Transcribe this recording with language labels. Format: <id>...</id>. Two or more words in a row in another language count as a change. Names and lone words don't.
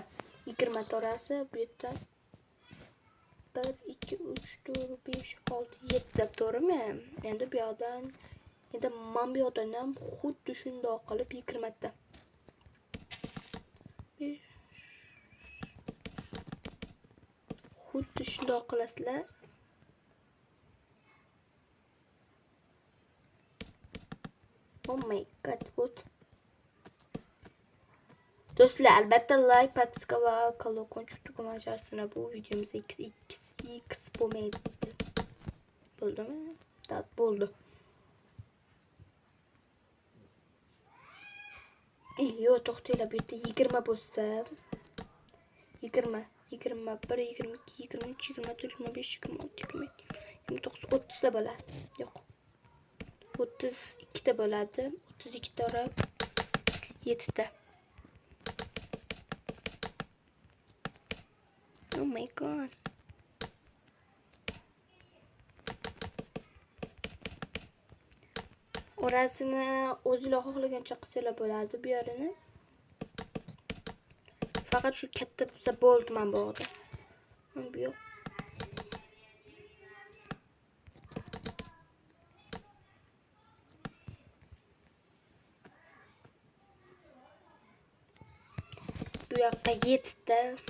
<uz>20 ta orasi bu yerda 1 2 3 4 5 6 7 to'g'rimi? Endi bu yoqdan endi men bu yoqdan ham xuddi shundoq qilib 20 ta. Xuddi shundoq qilasizlar.</uz> <en>Oh my god, what?</en> <uz>Do'stlar, albatta like, podpiska va колокольчик tugmachasini bu videomizda x bo'lmaydi. Bo'ldimi? Da, bo'ldi. Yo'q, to'xtanglar, bu yerda 20 bo'lsa 20, 21, 22, 23, 24, 25, 26, 27, 29, 30 ta bo'ladi. Yo'q. 32 ta bo'ladi. 32 ta orab 7 ta.</uz> <en>Oh my god.</en> <uz>Orasini o'zingizlar xohlagancha qilsanglar bo'ladi bu yerini. Faqat shu katta bo'lsa bo'ldi men bu yerda. Bu yo'q. Bu yoqqa 7 ta.</uz>